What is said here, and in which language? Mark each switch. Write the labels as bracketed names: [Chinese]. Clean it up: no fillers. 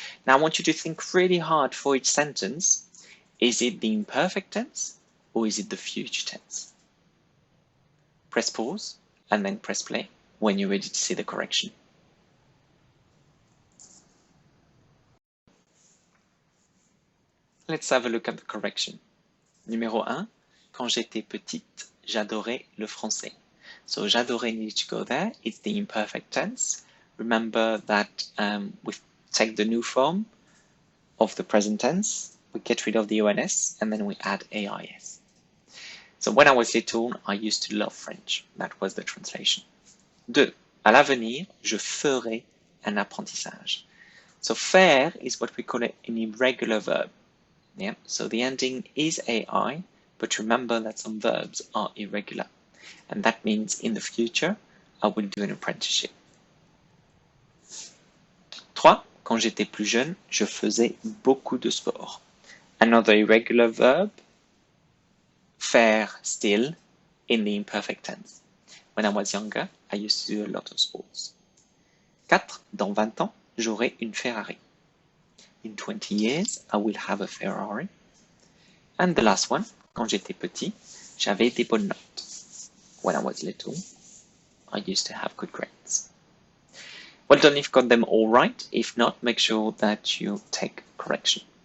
[English] Now I want you to think really hard for each sentence. Is it the imperfect tense or is it the future tense? Press pause and then press play when you're ready to see the correction. Let's have a look at the correction. [French] Numéro 1, quand j'étais petite, j'adorais le français. [English] So j'adorais needs to go there. It's the imperfect tense. Remember that we take the new form of the present tense, we get rid of the ONS, and then we add AIS. So when I was little, I used to love French. That was the translation. 2. [French] À l'avenir, je ferai un apprentissage. [English] So faire is what we call an irregular verb. Yeah. So the ending is AI, but remember that some verbs are irregular. And that means in the future, I will do an apprenticeship. 3. [French] Quand j'étais plus jeune, je faisais beaucoup de sport. [English] Another irregular verb, faire still in the imperfect tense. When I was younger, I used to do a lot of sports. 4. [French] Dans 20 ans, j'aurai une Ferrari. [English] In 20 years, I will have a Ferrari. And the last one, [French] quand j'étais petit, j'avais des bonnes notes. [English] When I was little, I used to have good grades. Well done if you got them all right. If not, make sure that you take correction.